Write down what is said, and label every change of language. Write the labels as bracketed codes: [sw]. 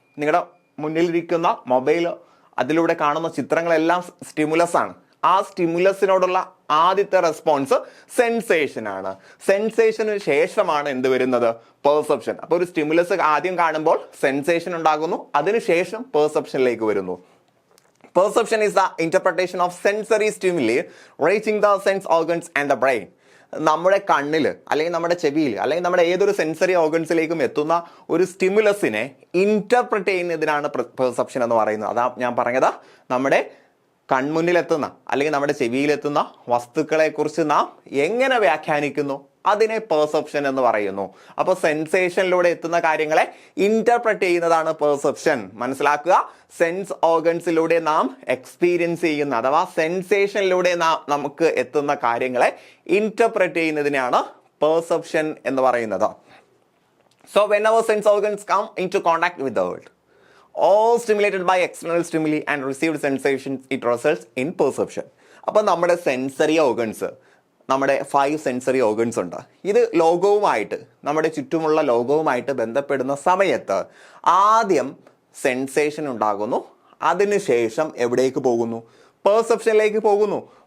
[ml] നിങ്ങളുടെ മുന്നിലിരിക്കുന്ന മൊബൈൽ, അതിലൂടെ കാണുന്ന ചിത്രങ്ങളെല്ലാം സ്റ്റിമുലസ് ആണ്. ആ സ്റ്റിമുലസിനോടുള്ള ആദ്യത്തെ റെസ്പോൺസ് സെൻസേഷൻ ആണ്. സെൻസേഷന് ശേഷമാണ് എന്ത് വരുന്നത്? പെർസെപ്ഷൻ. അപ്പോൾ ഒരു സ്റ്റിമുലസ് ആദ്യം കാണുമ്പോൾ സെൻസേഷൻ ഉണ്ടാകുന്നു, അതിനുശേഷം പെർസെപ്ഷനിലേക്ക് വരുന്നു. [en] Perception is the interpretation of sensory stimuli reaching the sense organs and the brain. [ml] നമ്മുടെ കണ്ണിൽ അല്ലെങ്കിൽ നമ്മുടെ ചെവിയിൽ അല്ലെങ്കിൽ നമ്മുടെ ഏതൊരു സെൻസറി ഓർഗൻസിലേക്കും എത്തുന്ന ഒരു സ്റ്റിമുലസിനെ ഇന്റർപ്രറ്റ് ചെയ്യുന്നതിനാണ് പെർസെപ്ഷൻ എന്ന് പറയുന്നത്. അതാ ഞാൻ പറഞ്ഞത്, നമ്മുടെ കൺമുന്നിലെത്തുന്ന അല്ലെങ്കിൽ നമ്മുടെ ചെവിയിലെത്തുന്ന വസ്തുക്കളെ കുറിച്ച് നാം എങ്ങനെ വ്യാഖ്യാനിക്കുന്നു അതിനെ പെർസെപ്ഷൻ എന്ന് പറയുന്നു. അപ്പൊ സെൻസേഷനിലൂടെ എത്തുന്ന കാര്യങ്ങളെ ഇന്റർപ്രറ്റ് ചെയ്യുന്നതാണ് പെർസെപ്ഷൻ. മനസ്സിലാക്കുക, സെൻസ് ഓർഗൻസിലൂടെ നാം എക്സ്പീരിയൻസ് ചെയ്യുന്ന അഥവാ സെൻസേഷനിലൂടെ നമുക്ക് എത്തുന്ന കാര്യങ്ങളെ ഇന്റർപ്രറ്റ് ചെയ്യുന്നതിനാണ് പെർസെപ്ഷൻ എന്ന് പറയുന്നത്. [en] So whenever sense organs come into contact with the world, all stimulated by external stimuli and received sensations, it results in perception. [ml] അപ്പോൾ നമ്മുടെ സെൻസറി ഓർഗൻസ്, നമ്മുടെ 5 സെൻസറി ഓർഗൻസ് ഉണ്ട്. ഇത് ലോകവുമായിട്ട്, നമ്മുടെ ചുറ്റുമുള്ള ലോകവുമായിട്ട് ബന്ധപ്പെടുന്ന സമയത്ത് ആദ്യം സെൻസേഷൻ ഉണ്ടാകുന്നു. അതിനുശേഷം എവിടേക്ക് പോകുന്നു? പെർസെപ്ഷനിലേക്ക് പോകുന്നു.